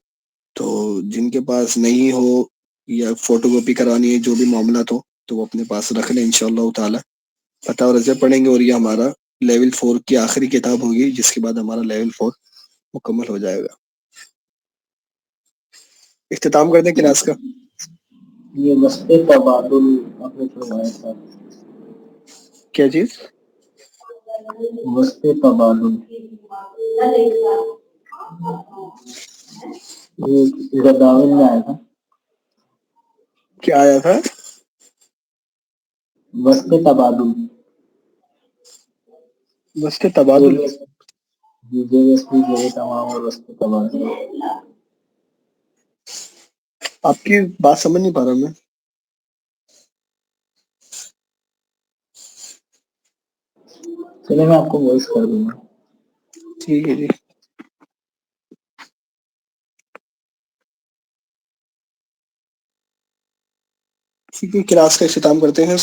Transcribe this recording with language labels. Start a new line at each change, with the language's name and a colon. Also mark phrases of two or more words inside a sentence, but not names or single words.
Urdu: تو جن کے پاس نہیں ہو یا فوٹو کاپی کروانی ہے، جو بھی معاملات ہو تو وہ اپنے پاس رکھ لیں. انشاءاللہ تعالی فتح اور روزہ پڑھیں گے، اور یہ ہمارا لیول 4 کی آخری کتاب ہوگی، جس کے بعد ہمارا لیول 4 مکمل ہو جائے گا. اختتام کر دیں کلاس کا. یہ وسط تبادل آپ نے فرمایا تھا، کیا چیز؟ وسط تبادل یہ غداوین میں آیا تھا. کیا آیا تھا؟ وسط تبادل وسط تبادل. تمام اور وسط تبادل. آپ کی بات سمجھ نہیں پا رہا میں. چلے میں آپ کو وائس کر دوں گا. ٹھیک ہے جی. ٹھیک ہے، کلاس کا اختتام کرتے ہیں.